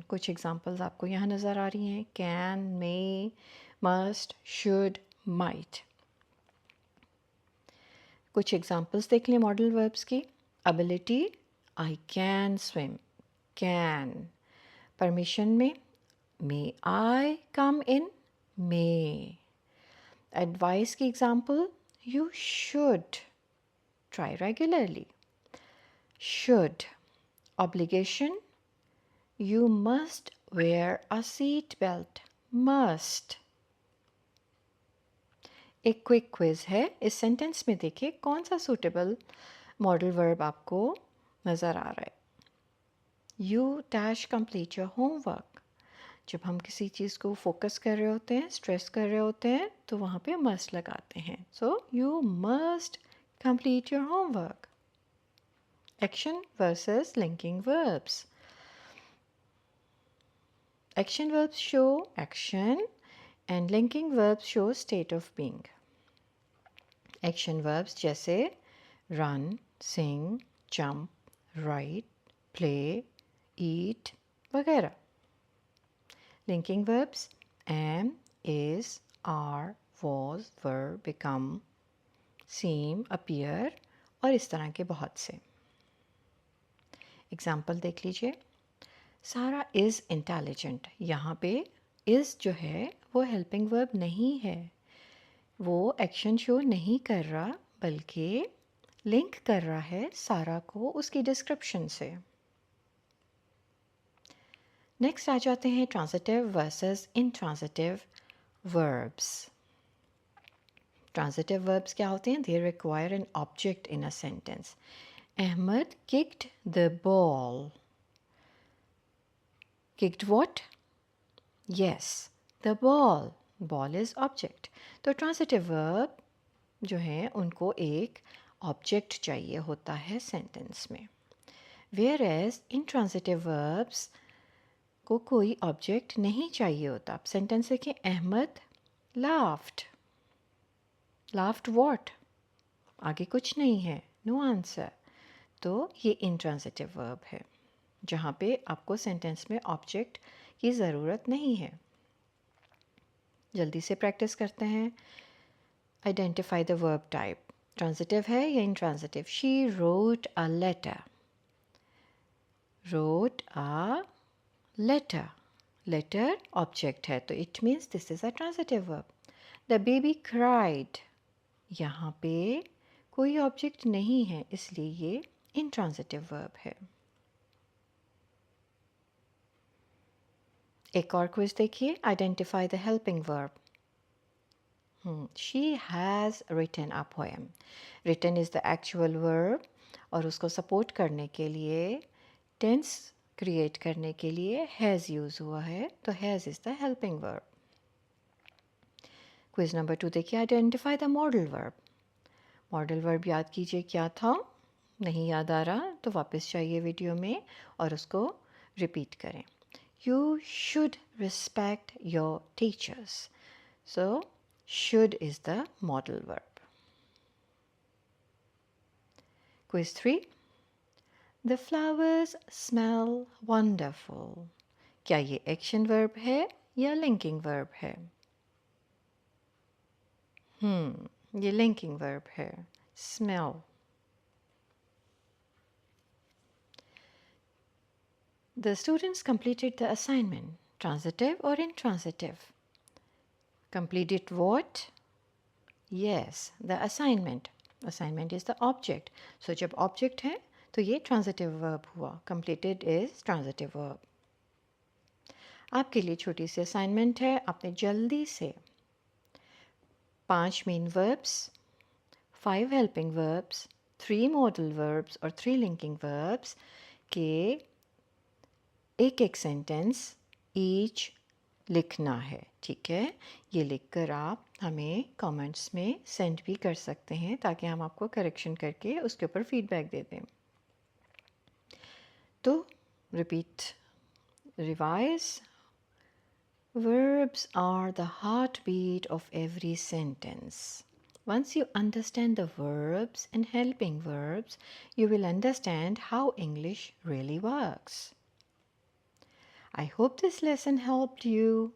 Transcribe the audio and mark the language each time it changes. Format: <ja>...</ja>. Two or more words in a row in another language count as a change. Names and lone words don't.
<hi>कुछ एग्जांपल्स आपको यहाँ नज़र आ रही हैं,</hi> <en>can, may, must, should, might.</en> <hi>कुछ एग्जांपल्स देख लें</hi> <en>modal verbs</en> <hi>की।</hi> <en>ability, I can swim, can. परमिशन में May I come in? May. Advice की example, you should try regularly. Should. Obligation, you must wear a seat belt. Must.</en> <hi>एक</hi> <en>quick quiz</en> <hi>है, इस सेंटेंस में देखिए कौन सा सूटेबल</hi> <en>modal verb</en> <hi>आपको नज़र आ रहा है.</hi> <en>you dash complete your homework.</en> <hi>जब हम किसी चीज़ को फोकस कर रहे होते हैं, स्ट्रेस कर रहे होते हैं, तो वहाँ पे मस्ट लगाते हैं.</hi> <en>so you must complete your homework. action versus linking verbs. Action verbs show action and linking verbs show state of being. Action verbs जैसे run, sing, jump, write, play, eat वगैरह. Linking verbs am, is, are, was, were, become, seem, appear</en> <hi>और इस तरह के बहुत से. एग्जाम्पल देख लीजिए.</hi> <en>Sara is intelligent.</en> <hi>यहाँ पे इज़ जो है वो</hi> <en>helping verb</en> <hi>नहीं है, वो</hi> <en>action show</en> <hi>नहीं कर रहा, बल्कि लिंक कर रहा है सारा को उसकी डिस्क्रिप्शन से. नेक्स्ट आ जाते हैं</hi> <en>transitive versus intransitive verbs. transitive verbs</en> <hi>क्या होते हैं?</hi> <en>they require an object in a sentence. Ahmed kicked the ball. Kicked what? Yes, the ball. Ball is object.</en> <hi>तो</hi> <en>transitive verb</en> <hi>जो है उनको एक object चाहिए होता है sentence में.</hi> <en>Whereas intransitive verbs</en> <hi>को कोई object नहीं चाहिए होता. अब sentence है कि</hi> <en>अहमद laughed. Laughed what?</en> <hi>आगे कुछ नहीं है.</hi> <en>No answer.</en> <hi>तो ये</hi> <en>intransitive verb</en> <hi>है, जहाँ पे आपको सेंटेंस में ऑब्जेक्ट की ज़रूरत नहीं है. जल्दी से प्रैक्टिस करते हैं.</hi> <en>identify the verb type.</en> <hi>ट्रांजिटिव है या इंट्रांजिटिव?</hi> <en>she wrote a letter. wrote a letter. letter object</en> <hi>है, तो</hi> <en>it means this is a transitive verb. the baby cried.</en> <hi>यहाँ पे कोई ऑब्जेक्ट नहीं है, इसलिए ये</hi> <en>intransitive verb</en> <hi>है. एक और क्विज देखिए.</hi> <en>identify the helping verb. she has written a poem. written is the actual verb</en> <hi>और उसको सपोर्ट करने के लिए,</hi> <en>tense create</en> <hi>करने के लिए</hi> <en>has use</en> <hi>हुआ है, तो</hi> <en>has is the helping verb. quiz number 2 देखिए. identify the modal verb. modal verb</en> <hi>याद कीजिए क्या था. नहीं याद आ रहा तो वापस जाइए वीडियो में और उसको रिपीट करें.</hi> <en>You should respect your teachers. So, should is the modal verb. Quiz 3. The flowers smell wonderful.</en> <hi>क्या ये</hi> <en>action verb</en> <hi>है या</hi> <en>linking verb</en> <hi>है? ये</hi> <en>linking verb</en> <hi>है.</hi> <en>Smell. The students completed the assignment. Transitive or intransitive? Completed what? Yes, the assignment. Assignment is the object.</en> <hi>So जब object है तो ये</hi> <en>transitive verb</en> <hi>हुआ.</hi> <en>Completed is transitive verb.</en> <hi>आपके लिए छोटी सी assignment है. आपने जल्दी से</hi> <en>5 main verbs, 5 helping verbs, 3 modal verbs</en> <hi>और</hi> <en>3 linking verbs</en> <hi>के एक</hi> <en>sentence each</en> <hi>लिखना है. ठीक है, ये लिखकर आप हमें कमेंट्स में सेंड भी कर सकते हैं ताकि हम आपको करेक्शन करके उसके ऊपर फीडबैक दे दें.</hi> <en>तो repeat, revise. Verbs are the heartbeat of every sentence. Once you understand the verbs and helping verbs, you will understand how English really works. I hope this lesson helped you.</en>